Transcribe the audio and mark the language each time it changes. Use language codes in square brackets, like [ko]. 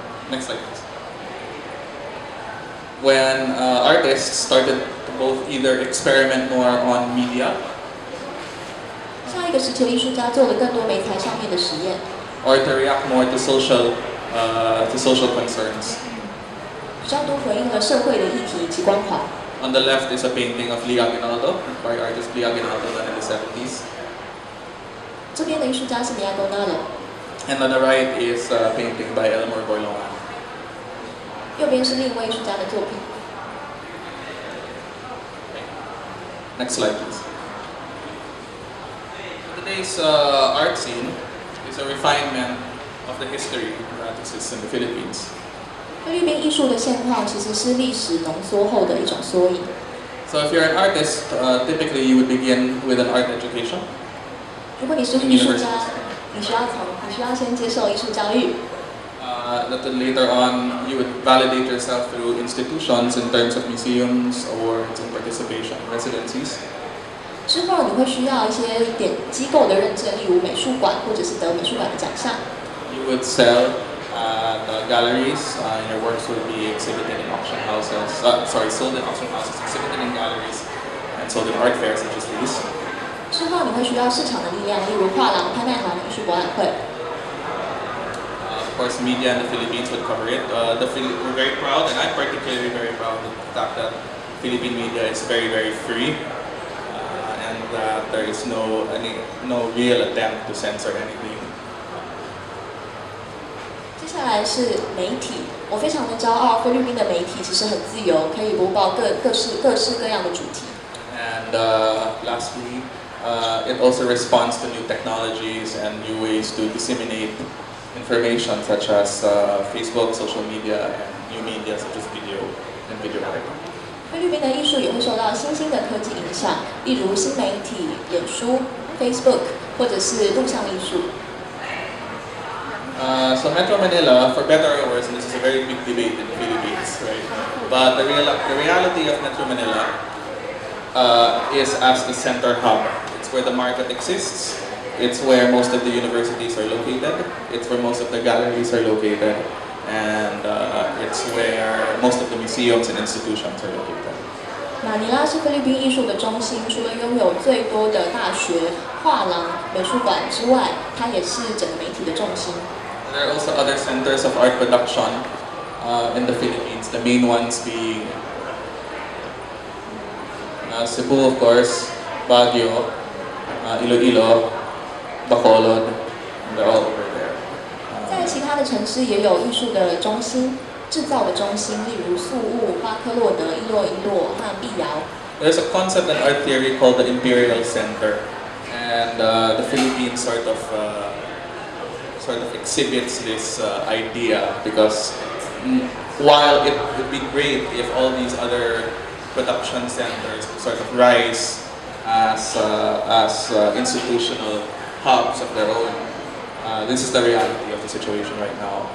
[en] Next slide, please. When artists started to both either experiment more on media [zh] 个时期的艺术家做了更多媒材上面的实验， [en] or to react more to social concerns. [zh] 比较多回应了社会的议题以及关怀。 [en] On the left is a painting of Lee Aguinaldo by artist Lee Aguinaldo done in the 70s. [zh] 这边的艺术家是 Diagonal， [en] And on the right is a painting by Elmore Boylongan. [zh] 右边是另一位艺术家的作品。 [en] Next slide, please. Today's art scene is a refinement of the history that exists in the Philippines. [zh] 菲律宾艺术的现况其实是历史浓缩后的一种缩影。 [en] So if you're an artist, typically you would begin with an art education. [zh] 如果你是艺术家，你需要先接受艺术教育。 [en] That then later on you would validate yourself through institutions in terms of museums, awards, and participation, residencies. [zh] 之后你会需要一些机构的认证，例如美术馆或者是得美术馆的奖项。 [en] You would sell the galleries, and your works would be exhibited in auction houses. Sold in auction houses, exhibited in galleries, and sold in art fairs such as these. [zh] 之后你会需要市场的力量，例如画廊、拍卖行、艺术博览会。 [en] Of course, media in the Philippines would cover it. We're very proud, and I'm particularly very proud of the fact that Philippine media is very, very free, and that there is no real attempt to censor anything. [zh] 接下来是媒体，我非常的骄傲，菲律宾的媒体其实很自由，可以播报各式各样的主题。 [en] And lastly, it also responds to new technologies and new ways to disseminate information such as Facebook, social media, and new media such as video and video editing. [zh] 菲律宾的艺术也会受到新兴的科技影响，例如新媒体、脸书、Facebook， 或者是录像艺术。 [en] So Metro Manila, for better or worse, and this is a very big debate in the Philippines, right? But the reality of Metro Manila is as the center hub. It's where the market exists. It's where most of the universities are located. It's where most of the galleries are located. And it's where most of the museums and institutions are located. [zh] 马尼拉是菲律宾艺术的中心，除了拥有最多的大学、画廊、美术馆之外，它也是整个媒体的重心。 [en] There are also other centers of art production in the Philippines, the main ones being Cebu, of course, Baguio, Iloilo, Bacolod, they're all over there. [zh] 在其他的城市也有艺术的中心、制造的中心，例如宿务、巴科洛德、伊洛和碧瑶。 [en] There's a concept in art theory called the Imperial Center, and the Philippines sort of exhibits this idea because while it would be great if all these other production centers sort of rise as institutional hubs of their own, this is the reality of the situation right now.